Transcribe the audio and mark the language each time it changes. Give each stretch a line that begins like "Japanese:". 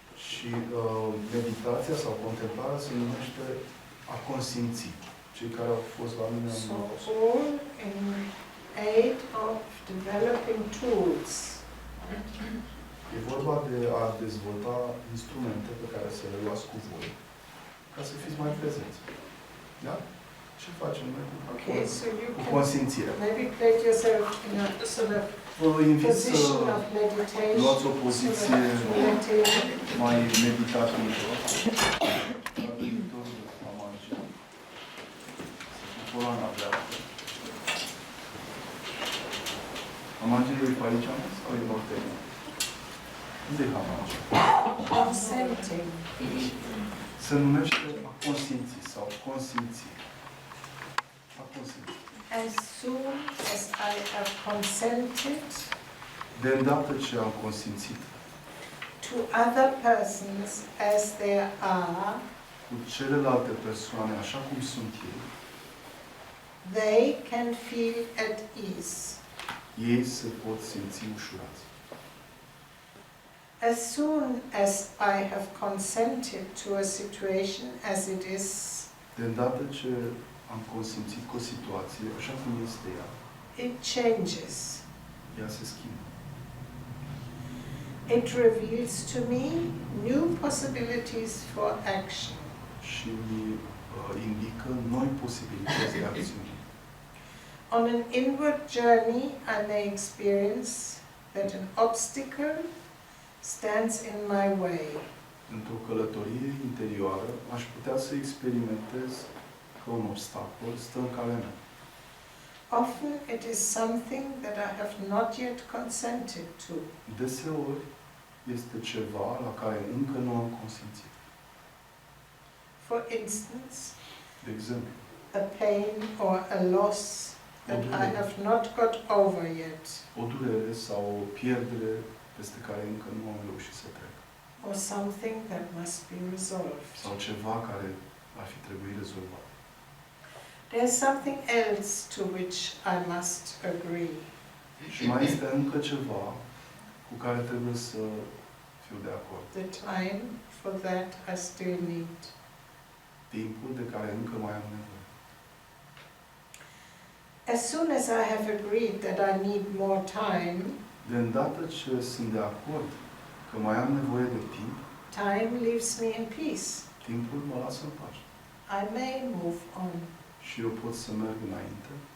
Romanian: Și meditația sau contemplarea se numește a consimți. Cei care au fost la mine
English: So all in aid of developing tools.
Romanian: E vorba de a dezvolta instrumente pe care să le luați cu voi ca să fiți mai prezenți. Da? Ce facem noi cu consimțirea?
English: Maybe place yourself in a sort of position of meditation.
Romanian: Luați o poziție mai meditativă. La viitorul mamage. Să fie coloana dreaptă. Mamagele e pe aici sau e mortenă? Unde e hamage?
English: Consenting.
Romanian: Se numește a consimți sau consimți. A consimți.
English: As soon as I have consented
Romanian: de îndată ce am consimțit
English: to other persons as they are,
Romanian: cu celelalte persoane așa cum sunt ei,
English: they can feel at ease.
Romanian: ei se pot simți ușurați.
English: As soon as I have consented to a situation as it is,
Romanian: De îndată ce am consimțit cu o situație, așa cum este ea,
English: it changes.
Romanian: ea se schimbă.
English: It reveals to me new possibilities for action.
Romanian: Și indică noi posibilități de acțiune.
English: On an inward journey, I may experience that an obstacle stands in my way.
Romanian: Într-o călătorie interioară, aș putea să experimentez că un obstacol stă în calea mea.
English: Often it is something that I have not yet consented to.
Romanian: Deseori este ceva la care încă nu am consimțit.
English: For instance,
Romanian: De exemplu,
English: a pain or a loss that I have not got over yet,
Romanian: o durere sau o pierdere peste care încă nu am reușit să trec.
English: or something that must be resolved.
Romanian: Sau ceva care ar fi trebuit rezolvat.
English: There's something else to which I must agree.
Romanian: Și mai este încă ceva cu care trebuie să fiu de acord.
English: The time for that I still need.
Romanian: Timpul de care încă mai am nevoie.
English: As soon as I have agreed that I need more time,
Romanian: De îndată ce sunt de acord că mai am nevoie de timp,
English: time leaves me in peace.
Romanian: timpul mă lasă în pace.
English: I may move on.
Romanian: Și eu pot să merg înainte.